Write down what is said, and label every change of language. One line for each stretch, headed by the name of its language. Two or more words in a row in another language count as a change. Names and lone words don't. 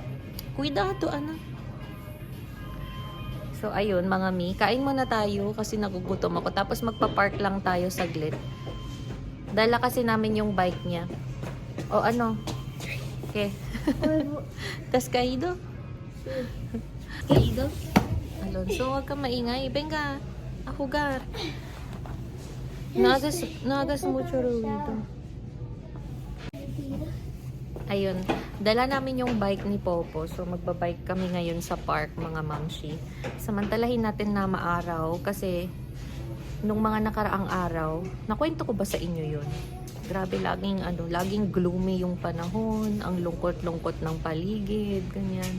Filipino: Cuidado, anak. So, ayun, mga mi. Kain muna tayo kasi nagugutom ako. Tapos magpa-park lang tayo saglit. Dala kasi namin yung bike niya. O ano? Okay. Tas caído?
Spanish: Caído? Alonso,
Filipino: huwag kang maingay.
Spanish: Venga, a jugar. No hagas mucho ruido.
Filipino: Ayun, dala namin yung bike ni Popo. So, magbabike kami ngayon sa park, mga mamshi. Samantalahin natin na maaraw kasi nung mga nakaraang araw, nakwento ko ba sa inyo yun? Grabe, laging gloomy yung panahon, ang lungkot-lungkot ng paligid, ganyan.